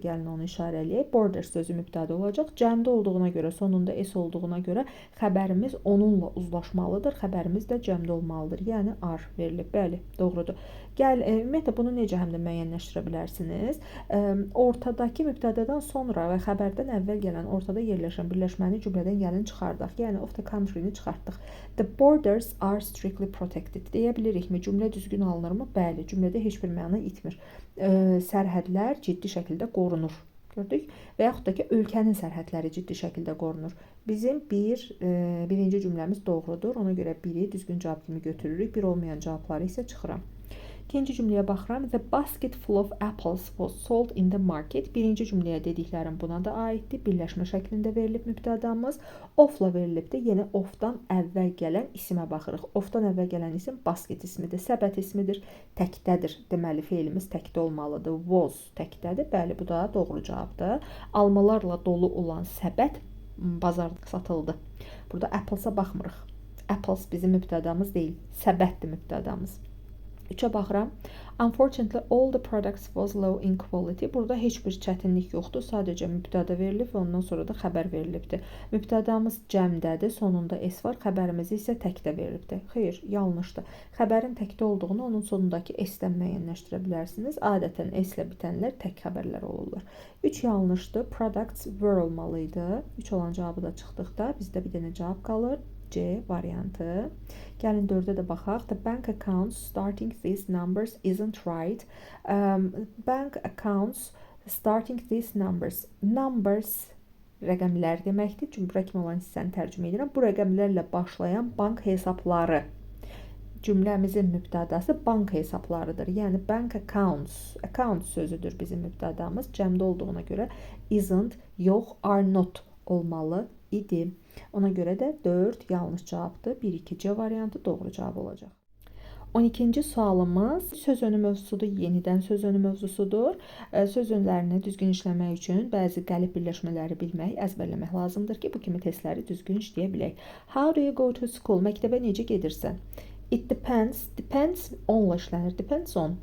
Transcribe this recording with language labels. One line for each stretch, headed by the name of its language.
Azerbaijani: Gəlin onu işarələyək. Borders sözü mübtəda olacaq. Cəmdə olduğuna görə, sonunda s olduğuna görə xəbərimiz onunla uzlaşmalıdır. Xəbərimiz də cəmdə olmalıdır. Yəni are verilib. Bəli, doğrudur. Ümumiyyətlə bunu necə həm də müəyyənləşdirə bilərsiniz? Ortadakı mübtədadan sonra və xəbərdən əvvəl gələn ortada yerləşən birləşməni cümlədən gəlin çıxardaq. Yəni of the country-ni çıxartdıq.
English: The borders are strictly protected.
Azerbaijani: Deyə bilirikmi? Cümlə düzgün alınırmı? Bəli, cümlədə heç bir məna itmir. Sərhədlər ciddi şəkildə qorunur. Gördük? Və yaxud da ki, ölkənin sərhədləri ciddi şəkildə qorunur. Bizim birinci cümləmiz doğrudur. Ona görə biri düzgün cavab kimi götürürük. Bir olmayan cavabları isə çıxıram. İkinci cümləyə baxıram.
English: The basket full of apples was sold in the market.
Azerbaijani: Birinci cümləyə dediklərim buna da aiddir. Birləşmə şəklində verilib mübtədamız. Of-la verilibdir. Yenə of-dan əvvəl gələn isimə baxırıq. Of-dan əvvəl gələn isim basket ismidir, səbət ismidir, təkdədir. Deməli, feilimiz təkdə olmalıdır. Was təkdədir. Bəli, bu da doğru cavabdır. Almalarla dolu olan səbət bazarda satıldı. Burada applesa baxmırıq. Apples bizim mübtədamız deyil, səbətdir mübtədamız. 3-ə baxıram.
English: Unfortunately, all the products was low in quality.
Azerbaijani: Burada heç bir çətinlik yoxdur. Sadəcə mübtəda verilib və ondan sonra da xəbər verilibdir. Mübtədamız cəmdədir, sonunda s var. Xəbərimiz isə təkdə verilibdir. Xeyr, yanlışdır. Xəbərin təkdə olduğunu onun sonundakı s-dən müəyyənləşdirə bilərsiniz. Adətən s-lə bitənlər tək xəbərlər olurlar. 3 yanlışdır.
English: Products were
Azerbaijani: olmalıydı. 3 olan cavabı da çıxdıqda bizdə bir dənə cavab qalır. C variantı. Gəlin 4-ə də baxaq.
English: The bank accounts starting these numbers isn't right. Bank accounts starting these numbers.
Azerbaijani: Numbers rəqəmlər deməkdir. Cümlə kimi olan hissəni tərcümə edirəm. Bu rəqəmlərlə başlayan bank hesabları. Cümləmizin mübtədası bank hesablarıdır.
English: Yəni bank accounts.
Azerbaijani: Account sözüdür bizim mübtədamız. Cəmdə olduğuna görə isn't, yox, are not olmalı idi. Ona görə də 4 yanlış cavabdır. 1-2C variantı doğru cavab olacaq. 12-ci sualımız söz önü mövzusudur. Yenidən söz önü mövzusudur. Söz önlərini düzgün işləmək üçün bəzi qəlib birləşmələri bilmək, əzbərləmək lazımdır ki, bu kimi testləri düzgün işləyə bilək.
English: How do you go to school?
Azerbaijani: Məktəbə necə gedirsən?
English: It depends.
Azerbaijani: Depends onla işlənir. Depends on.